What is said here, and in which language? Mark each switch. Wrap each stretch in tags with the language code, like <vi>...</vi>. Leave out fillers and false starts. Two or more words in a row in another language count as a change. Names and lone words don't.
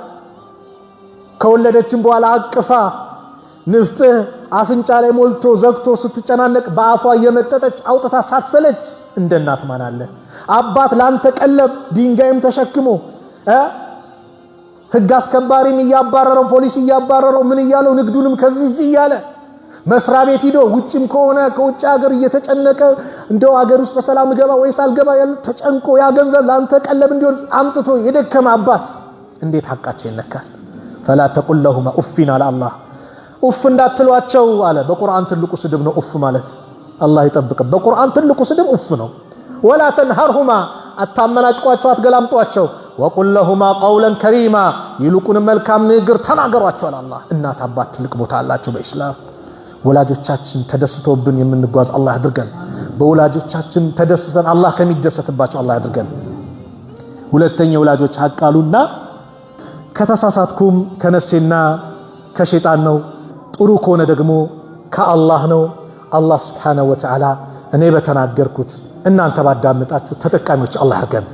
<am>ከወለደችም በኋላ አቅፋ ንፍጥ አፍንጫ ላይ ሞልቶ ዘግቶ ስትጨናነቅ በአፏ እየመጠጠች አውጥታ ሳትሰለች እንደናት ማን አለ አባት ላንተ ቀለብ ድንጋይም ተሸክሞ ህግ አስከባሪም እያባረረው ፖሊስ እያባረረው ምን እያለው ንግዱንም ከዚህ እያለ መስሪያ ቤት ሄዶ ውጭም ከሆነ ከውጭ ሀገር እየተጨነቀ እንደው ሀገር ውስጥ በሰላም ገባ ወይስ አልገባ ያለ ተጨንቆ ያ ገንዘብ ላንተ ቀለብ እንዲሆን አምጥቶ የደከመ አባት እንዴት ሐቃቸው ይነካል</am> <ar>فلا تقل لهما اف على الله اف</ar> <am>እንዳትሏቸው አለ በቁርአን ትልቁ ስድብ ነው اف ማለት አላህ ይጠብቅ በቁርአን ትልቁ ስድብ اف ነው ولا تنهرهما አታመናጭቋቸው አትገላምጧቸው</am> <ar>وقل لهما قولا كريما</ar> <am>ይልቁን መልካም ንግግር ተናገሯቸው አላህ እናት አባት ትልቅ ቦታ አላቸው በእስላም ወላጆቻችን ተደስተውብን የምንጓዝ አላህ ያድርገን በወላጆቻችን ተደስተን አላህ ከሚደሰትባቸው አላህ ያድርገን ሁለተኛ ወላጆች ሐቅ አሉና ከተሳሳትኩም ከነፍሴና ከሸይጣን ነው ጥሩ ከሆነ ደግሞ ከአላህ ነው አላህ</am> <ar>سبحانه وتعالى</ar> <am>እኔ በተናገርኩት እናንተ ባዳመጣችሁ ተጠቃሚዎች አላህ ያድርገን</am>